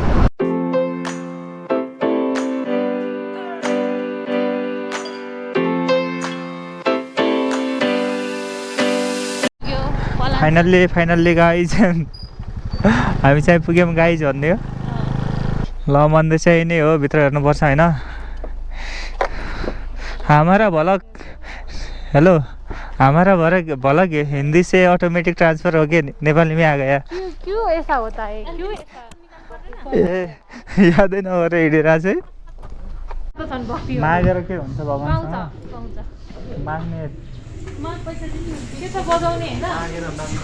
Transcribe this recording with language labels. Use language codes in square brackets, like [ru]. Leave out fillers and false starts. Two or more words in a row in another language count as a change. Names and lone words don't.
[en] finally guys [ne] हामी चाहिँ पुग्यौँ गाइज भन्ने हो ल मन्दिर चाहिँ यही नै हो भित्र हेर्नुपर्छ होइन [hi] हमारा भलक हेलो हमारा भलक हिंदी से ऑटोमेटिक ट्रांसफर हो गया नेपाली में आ गया क्यों ऐसा होता है क्यों [ne] ए यादै नगरेर हिँडेर चाहिँ मागेर के हुन्छ भगवान्सँग माग्ने के छ बजाउने हैन